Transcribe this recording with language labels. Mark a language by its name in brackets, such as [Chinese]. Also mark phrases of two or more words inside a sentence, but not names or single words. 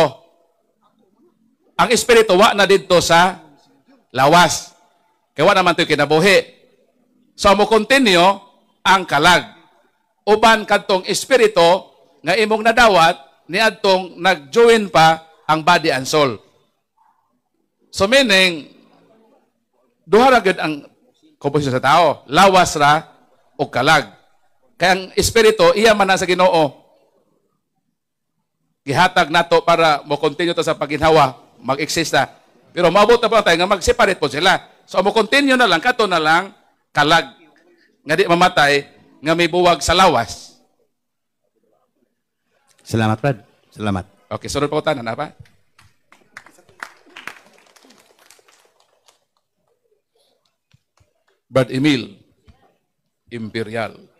[Cebuano] Ang espiritu wa na didto sa lawas. Kaya wa naman ito kinabuhi. So mo continue ang kalag. Uban kadtong espiritu nga imong nadawat niadtong nag-join pa ang [English] body and soul. [Cebuano] So meaning duha ra gyud ang komposisyon sa tao, lawas ra o kalag. Kaya ang espiritu iya man na sa Ginoo. gihatag nato para mo continue ta sa paginhawa, mag-exist na. Pero maabot na pa tayo nga mag-separate po sila. So mo continue na lang, kato na lang kalag nga di mamatay nga may buwag sa lawas. Salamat, Brad. Salamat. Okay, sunod pa ko tanan, apa? Brad Emil, Imperial.